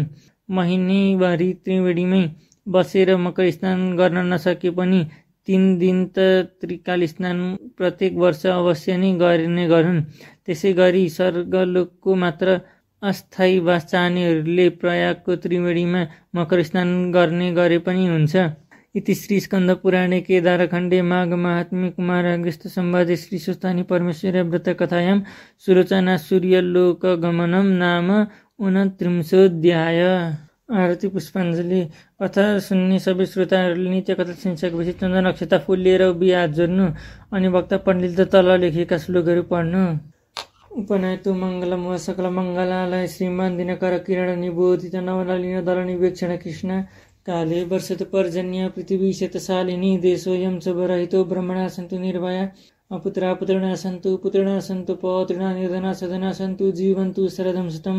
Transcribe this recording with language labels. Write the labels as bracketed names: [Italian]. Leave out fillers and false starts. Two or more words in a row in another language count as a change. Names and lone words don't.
[Nepali] महिनीभरि त्रिवेणीमै बसेर मकर स्नान गर्न नसके पनि 3 दिन त त्रिकाल स्नान प्रत्येक वर्ष अवश्य नै गर्ने गरून्। त्यसै गरी स्वर्गलोकको मात्र अस्थायी वास चाहनेहरूले प्रयागको त्रिवेणीमा मकर स्नान गर्ने गरे पनि हुन्छ। [Sanskrit] इति श्री स्कन्द पुराणे केदारखण्डे माघ महात्म्ये कुमाराग्रस्त संवादे श्री सुस्थानी परमेश्वरी व्रत कथायां सुलोचना सूर्यलोकगमनं नाम 29 आरती पुष्पाञ्जली। [Nepali] कथा सुन्ने सबै श्रोताहरूले नित्य कथा शीर्षकपछि चन्दन अक्षता फुल लिएर उभि हात जोड्नु अनि वक्ता पण्डितले तल लेखेका श्लोकहरू पढ्नु। [Sanskrit] उपनयतु मङ्गलम व सकल मङ्गलालय श्रीमान दिनकर किरण निबोधित नवनलिन दलनिवेक्षण कृष्ण काले वर्षतु पर्जन्य पृथिवी शतशालिनी देशोऽयं शुभरहितो ब्रह्मणा सन्तु निर्भया अपुत्रा पुत्रिणा सन्तु पौत्रिणा निर्धना सदना सन्तु जीवन्तु शरदं शतं।